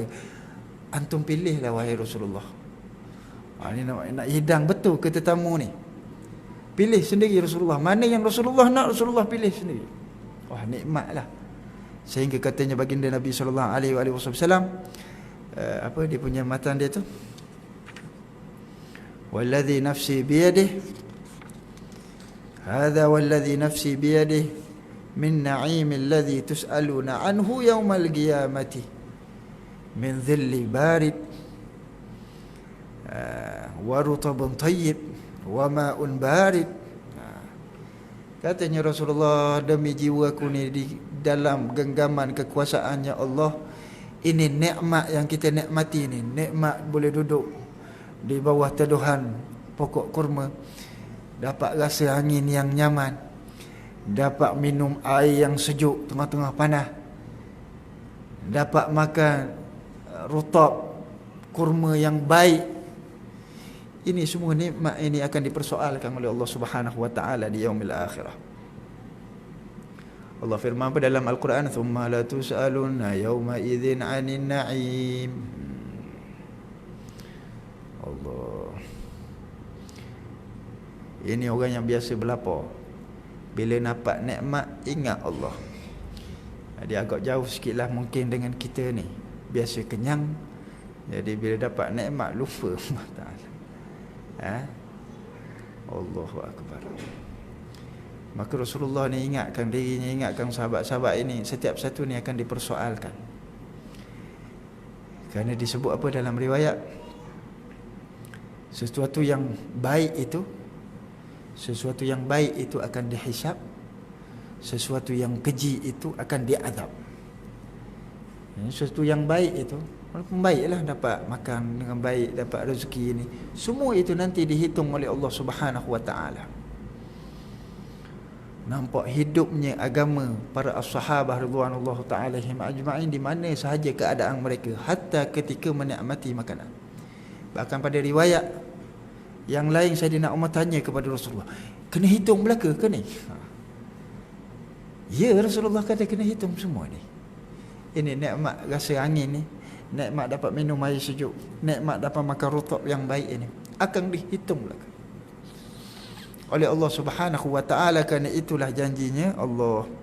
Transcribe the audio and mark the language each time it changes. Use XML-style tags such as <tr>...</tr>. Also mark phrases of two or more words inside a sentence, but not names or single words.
<ms>Antum pilihlah wahai Rasulullah. Ini nak hidang betul ke tetamu ni? Pilih sendiri Rasulullah. Mana yang Rasulullah nak, Rasulullah pilih sendiri. Wah, nikmatlah. Sehingga katanya baginda Nabi SAW, apa dia punya matan dia tu?</ms> <ar>والذي نفسي بيده، هذا والذي نفسي بيده, من النعيم الذي تسألون عنه يوم القيامة، من ظل بارد، ورطب طيب، وماء بارد.</ar> <ms>Katanya Rasulullah, demi jiwaku ni di dalam genggaman kekuasaannya Allah, ini nikmat yang kita nikmati ni. Nikmat boleh duduk di bawah teduhan pokok kurma, dapat rasa angin yang nyaman, dapat minum air yang sejuk tengah-tengah panas, dapat makan rutab kurma yang baik. Ini semua nikmat ini akan dipersoalkan oleh Allah</ms> <ar>سبحانه وتعالى</ar> <ms>di</ms> <ar>يوم الآخرة.</ar> <ms>Allah firman pada dalam Al-Quran,</ms> <ar>"ثم لتسألن يومئذ عن النعيم."</ar> <ms>Allah. Ini orang yang biasa berlapar. Bila nampak nikmat, ingat Allah. Dia agak jauh sikitlah mungkin dengan kita ni. Biasa kenyang, jadi bila dapat nikmat lupa Allah Ta'ala.</ms> <ar>الله أكبر.</ar> <ms>Maka Rasulullah ni ingatkan dirinya, ingatkan sahabat-sahabat ini, setiap satu ni akan dipersoalkan. Kerana disebut apa dalam riwayat, sesuatu yang baik itu akan dihisab, sesuatu yang keji itu akan diazab. Sesuatu yang baik itu, walaupun baiklah dapat makan dengan baik, dapat rezeki ini, semua itu nanti dihitung oleh Allah</ms> <ar>سبحانه وتعالى.</ar> <ms>Nampak hidupnya agama para as-sahabah</ms> <ar>رضي الله تعالى عليهم أجمعين</ar> <ms>di mana sahaja keadaan mereka, hatta ketika menikmati makanan. Bahkan pada riwayat yang lain Saidina Umar tanya kepada Rasulullah, kena hitung belaka ke ni? Ya, Rasulullah kata kena hitung semua ni. Ini nikmat rasa angin ni, nikmat dapat minum air sejuk, nikmat dapat makan rutab yang baik ini, akan dihitung belaka oleh Allah</ms> <ar>سبحانه وتعالى,</ar> <ms>kerana itulah janjinya Allah.</ms>